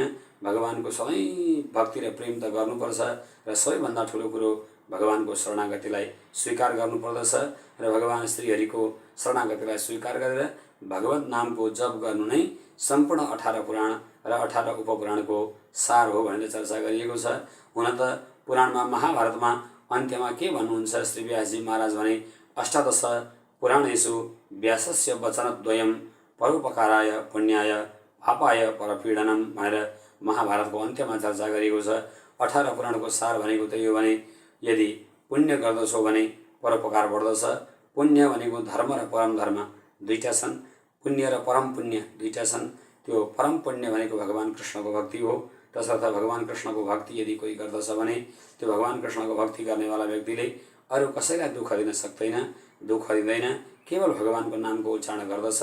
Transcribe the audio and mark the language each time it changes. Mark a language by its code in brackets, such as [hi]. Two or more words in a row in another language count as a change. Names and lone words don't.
[ne] भगवानको सधैँ भक्ति र प्रेम त गर्नुपर्छ र सबैभन्दा ठुलो कुरो भगवानको शरणागतिलाई स्वीकार गर्नुपर्दछ र भगवान श्रीहरिको शरणागतिलाई स्वीकार गरेर भगवत नामको जप गर्नु नै सम्पूर्ण 18 पुराण र 18 उपपुराणको सार हो भनेर चर्चा गरिएको छ। हुन त पुराणमा महाभारतमा अन्त्यमा के भन्नुहुन्छ श्री व्यासजी महाराज भने [sa] अष्टादश पुराणेषु व्यासस्य वचनद्वयं परोपकाराय पुण्याय पापाय परपीडनम [ne] भनेर महाभारतको अन्त्यमा चर्चा गरिएको छ। 18 पुराणको सार भनेको त यो भने यदि पुण्य गर्दछौ भने परोपकार बढ्दछ। पुण्य भनेको धर्म र परम धर्म दुईटा छन्, पुण्य र परम पुण्य दुईटा छन्। त्यो परम पुण्य भनेको भगवान कृष्णको भक्ति हो, तसर्थ भगवान कृष्णको भक्ति यदि कोही गर्दछ भने त्यो भगवान कृष्णको भक्ति गर्नेवाला व्यक्तिले अरू कसैलाई दुःख दिन सक्दैन, दुःख दिँदैन, केवल भगवानको नामको उच्चारण गर्दछ।